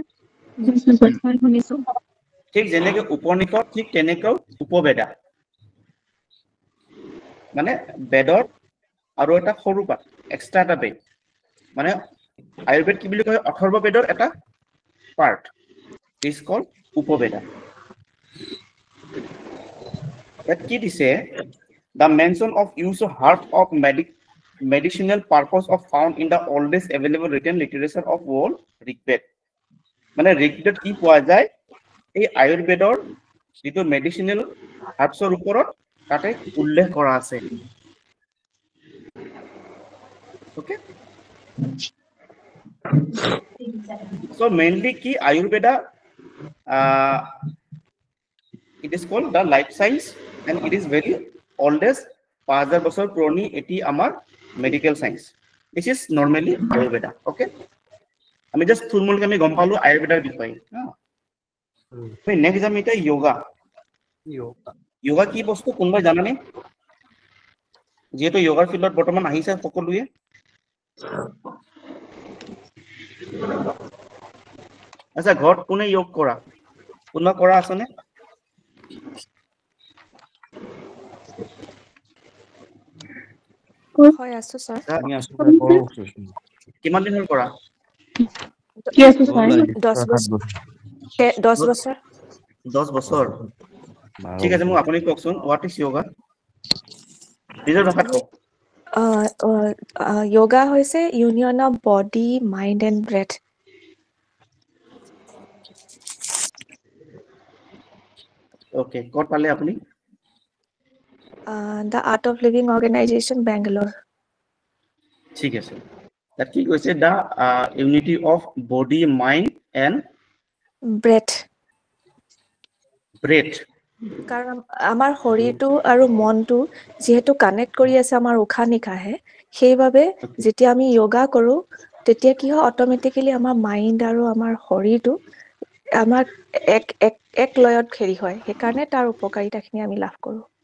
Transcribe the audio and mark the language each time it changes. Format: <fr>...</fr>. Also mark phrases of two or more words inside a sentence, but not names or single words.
<as>ঠিক যেনেকে উপনিষদ ঠিক তেনেকৈ উপবেদা মানে বেদৰ আৰু এটা সৰু পাত এক্সট্ৰা এটা বেদ মানে আয়ুৰ্বেদ কি বুলি কয় অথৰ্ববেদৰ এটা</as> <en>part is called</en> <as>উপবেদা ইয়াত কি দিছে</as> <en>the mention of use of herbs of medicinal purpose of found in the oldest available written literature of world</en> <as>ঋগবেদ মানে ঋগবেদত কি পোৱা যায় এই আয়ুৰ্বেদৰ যেটো</as> <en>medicinal herbs</en> <as>ওপৰত তাতে উল্লেখ কৰা আছে okay</as> <en>so mainly ki ayurveda it is called the life science and it is very oldest</en> <as>5000 বছৰ পুৰণি এটি আমাৰ</as> <en>medical science this is normally ayurveda okay</en> <as>আমি জাস্ট থুলমুলকে আমি গম পালো আয়ুৰ্বেদাৰ বিষয়ে হা নেক্সট আমি এটা যোগা কি বস্তু কোনবাই জানানে যেহেতু যোগাৰ ফিল্ডত বৰ্তমান আহিছে সকলোৱে আচ্ছা ঘৰত কোনে যোগ কৰা কোনবা কৰা আছেনে হয় আছো স্যার আমি আছো কিমান দিন হ'ল কৰা কি আছে স্যার 10 বছর 10 বছৰ ঠিক আছে মোক আপুনি কওকচোন</as> <en>what is yoga</en> <as>নিজৰ ভাষাত কওক</as> <en>yoga হৈছে union of body, mind and breath.</en> <as>ওকে ক'ত পালে আপুনি The Art of Living Organization, Bangalore. ঠিক আছে তাত কি কৈছে</as> <en>the unity of body mind and</en> <as>Breath. ব্ৰেথ কাৰণ আমাৰ শৰীৰটো আৰু মনটো যিহেতু কানেক্ট কৰি আছে আমাৰ উশাহ নিশাহে সেইবাবে যেতিয়া আমি যোগা কৰো তেতিয়া কি হয় অট'মেটিকেলি আমাৰ মাইণ্ড আৰু আমাৰ শৰীৰটো আমাৰ এক লয়ত হেৰি হয় সেইকাৰণে তাৰ উপকাৰিতাখিনি আমি লাভ কৰো</as>